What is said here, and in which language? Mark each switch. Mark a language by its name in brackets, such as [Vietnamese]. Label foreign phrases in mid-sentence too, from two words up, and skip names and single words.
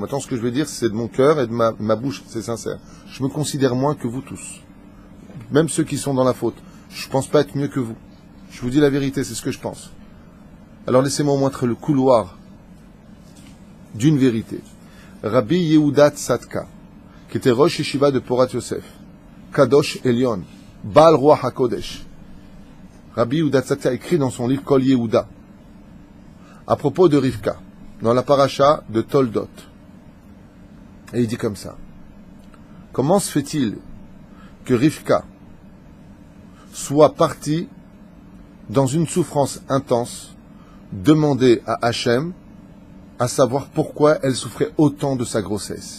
[French] Maintenant ce que je vais dire c'est de mon cœur et de ma bouche, c'est sincère. Je me considère moins que vous tous. Même ceux qui sont dans la faute. Je pense pas être mieux que vous. Je vous dis la vérité, c'est ce que je pense. Alors laissez-moi vous montrer le couloir d'une vérité. Rabbi Yehuda Tzadka, qui était [Hebrew] ראש ישיבה [French] de Porat Yosef, [Hebrew] קדוש עליון, בעל רוח הקודש. [French] Rabbi Yehuda Tzadka écrit dans son livre Kol Yehuda, à propos de Rivka, dans la paracha de Toldot. Et il dit comme ça. Comment se fait-il que Rivka soit partie dans une souffrance intense, demander à Hachem à savoir pourquoi elle souffrait autant de sa grossesse.